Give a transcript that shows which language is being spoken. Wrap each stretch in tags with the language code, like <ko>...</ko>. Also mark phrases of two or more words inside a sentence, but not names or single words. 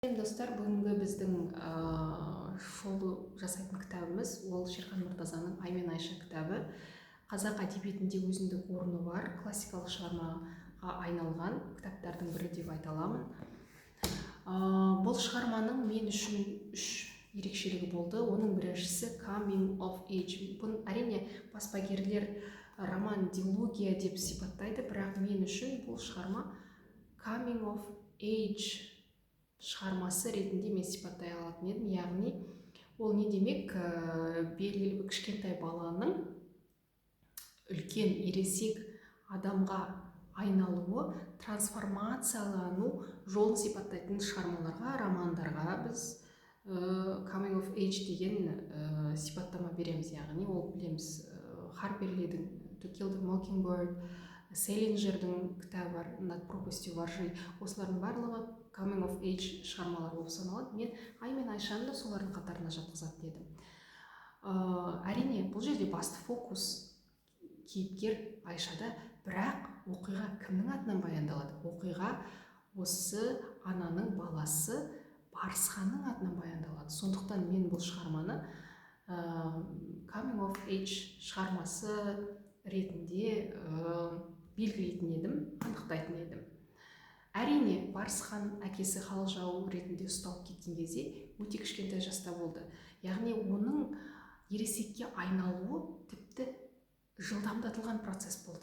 <kk>Достар, бүгінгі біздің шолу жасайтын кітабымыз ол Шерхан Мұртазаның Ай мен Айша кітабы. Қазақ әдебиетінде өзіндік орны бар, классикалық шығармаға айналған кітаптардың бірі деп айта аламын. Бұл шығарманың мен үшін үш ерекшелігі болды. Оның біріншісі</kk> <en>coming of age.</en> <kk>Бұны әрине баспагерлер роман дилогия деп сипаттайды, бірақ мен үшін бұл шығарма</kk> <en>coming of age</en> <kk>шығармасы ретінде мен сипаттай алатын едім. Яғни ол не демек? Белгілі бір кішкентай баланың үлкен ересек адамға айналуы, трансформациялану жолын сипаттайтын шығармаларға, романдарға біз</kk> <en>coming of age</en> <kk>деген сипаттама береміз. Яғни ол білеміз, Харпер Лидің To Kill the Mockingbird, Селлинджердің кітабы бар, Над пропастью воржи. Осылардың барлығы</kk> <en>coming of age</en> <kk>шығармалар болып саналады. Мен Ай мен Айшаны да солардың қатарына жатқызатын едім. Әрине, бұл жерде басты фокус кейіпкер Айшада, бірақ оқиға кімнің атынан баяндалады? Оқиға осы ананың баласы Барысханның атынан баяндалады. Сондықтан мен бұл шығарманы</kk> <en>coming of age</en> <kk>шығармасы ретінде белгілейтін едім, анықтайтын едім. Әрине, Барысхан әкесі халық жауы ретінде ұсталып кеткен кезде өте кішкентай жаста болды. Яғни оның ересекке айналуы тіпті жылдамдатылған процесс болды.</kk>